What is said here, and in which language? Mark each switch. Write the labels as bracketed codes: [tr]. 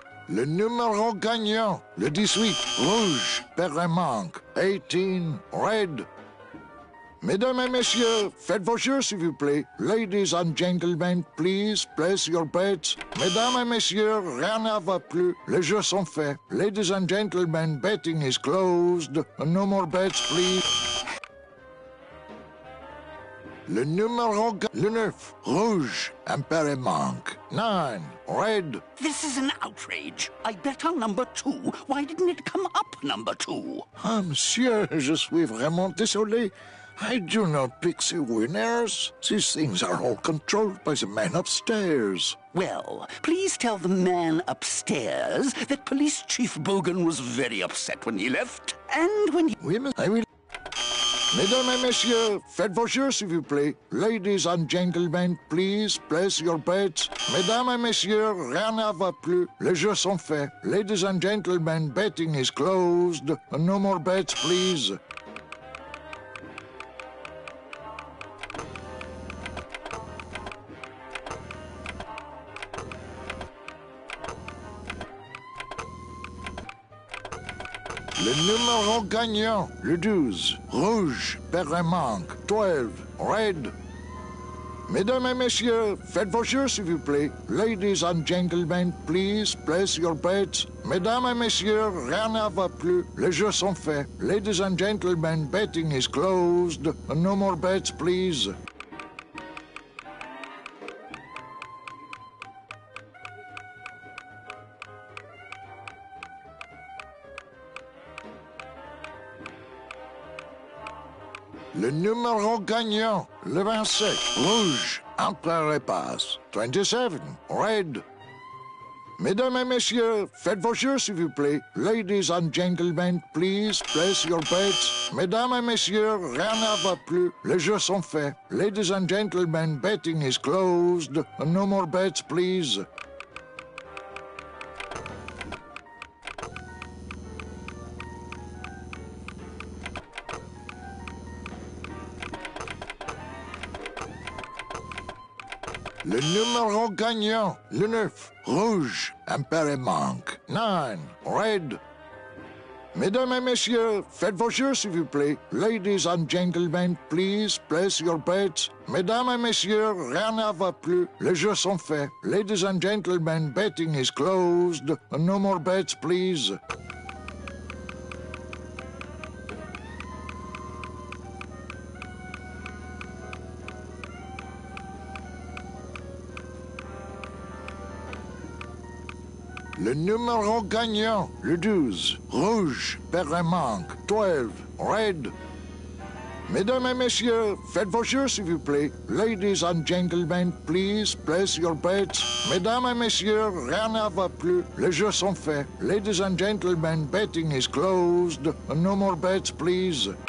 [fr] Le numéro gagnant, le 18, rouge, père et manque, 18, red. Mesdames et messieurs, faites vos jeux, s'il vous plaît. [en] Ladies and gentlemen, please place your bets. [fr] Mesdames et messieurs, rien ne va plus. Les jeux sont faits. [en] Ladies and gentlemen, betting is closed. No more bets, please. [fr] Le numéro, le 9, rouge, impair et manque. [en] 9, red. This is an outrage. I bet on number 2. Why didn't it come up number 2? [fr] Ah, monsieur, je suis vraiment désolé. [en] I do not pick the winners. These things are all controlled by the man upstairs. Well, please tell the man upstairs that Police Chief Bogan was very upset when he left. And when he... [fr] Oui, mais [en] I will... [fr] Mesdames et messieurs, faites vos jeux, s'il vous plaît. [en] Ladies and gentlemen, please place your bets. [fr] Mesdames et messieurs, rien ne va plus. Les jeux sont faits. [en] Ladies and gentlemen, betting is closed. No more bets, please. [fr] Le numéro gagnant, le 12, rouge, père et manque, 12, red. Mesdames et messieurs, faites vos jeux, s'il vous plaît. [en] Ladies and gentlemen, please place your bets. [fr] Mesdames et messieurs, rien ne va plus. Les jeux sont faits. [en] Ladies and gentlemen, betting is closed. No more bets, please. [fr] Le numéro gagnant, le 27, rouge, empereur et passe, 27, red. Mesdames et messieurs, faites vos jeux, s'il vous plaît. [en] Ladies and gentlemen, please place your bets. [fr] Mesdames et messieurs, rien ne va plus. Les jeux sont faits. [en] Ladies and gentlemen, betting is closed. No more bets, please. [fr] Le numéro gagnant, le 9, rouge, impair et manque, 9, red. Mesdames et messieurs, faites vos jeux, s'il vous plaît. [en] Ladies and gentlemen, please place your bets. [fr] Mesdames et messieurs, rien ne va plus. Les jeux sont faits. [en] Ladies and gentlemen, betting is closed. No more bets, please. [fr] Le numéro gagnant, le 12, rouge, père et manque, 12, red. Mesdames et messieurs, faites vos jeux, s'il vous plaît. [en] Ladies and gentlemen, please place your bets. [fr] Mesdames et messieurs, rien ne va plus. Les jeux sont faits. [en] Ladies and gentlemen, betting is closed. No more bets, please.